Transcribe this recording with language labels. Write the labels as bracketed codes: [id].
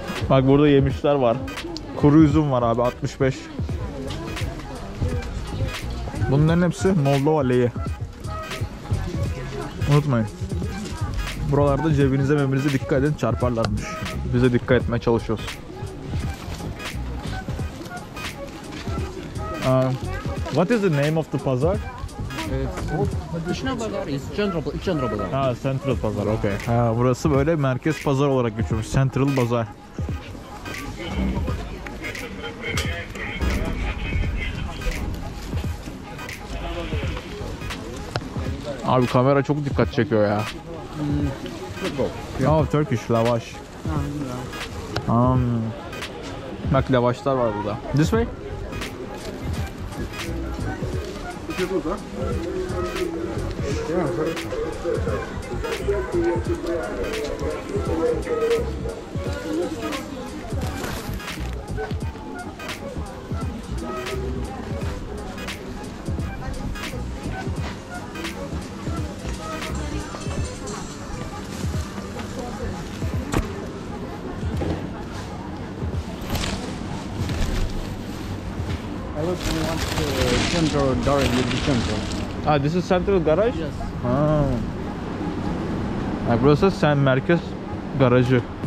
[tr] Bak burada yemişler var. Kuru üzüm var abi 65. Bunların hepsi Moldova leyi. Unutmayın. Buralarda cebinize dikkat edin, çarparlarmış. Bize dikkat etmeye çalışıyoruz. [en] What is the name of the pazar? Traditional Bazaar is Central Bazaar. Ha, Central Pazar, okay. [tr] Ha, burası böyle merkez pazar olarak geçiyormuş. Central Bazaar. Abi kamera çok dikkat çekiyor ya. [en] Oh, Turkish lavaş. [tr] Bak lavaşlar var burada. [en] This way? I want Central directly to Central. Ah, this is Central Garage? Yes. Ha. [tr] Ha, burası sen merkez garajı.